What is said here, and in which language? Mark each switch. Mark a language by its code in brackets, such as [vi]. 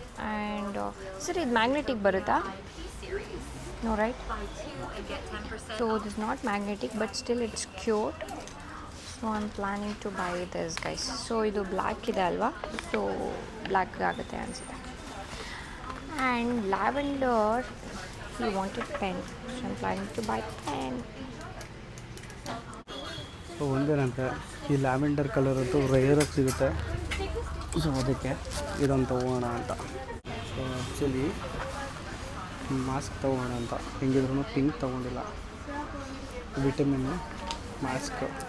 [kn] And sir ಇದು magnetic ಬರುತ್ತಾ? [en] No right. So this not magnetic but still it's cute. So I am planning to buy this guys. [kn] So ಇದು black ಇದೆ ಅಲ್ವಾ, so black ಆಗುತ್ತೆ ಅನಿಸುತ್ತೆ. [en] And lavender he wanted pen, so I'm planning to buy pen. [kn] So ಒಂದೇನಂತೆ ಈ lavender colour ಅಂತೂ ರೇರಾಗಿ ಸಿಗುತ್ತೆ. So ಅದಕ್ಕೆ ಇದೊಂದು ತೊಗೋಣ ಅಂತ. ಸೊ ಆ್ಯಕ್ಚುಲಿ ಮಾಸ್ಕ್ ತೊಗೋಣ ಅಂತ. ಹೆಂಗಿದ್ರು ಪಿಂಕ್ ತೊಗೊಂಡಿಲ್ಲ, ವಿಟಮಿನ್ ಮಾಸ್ಕ್.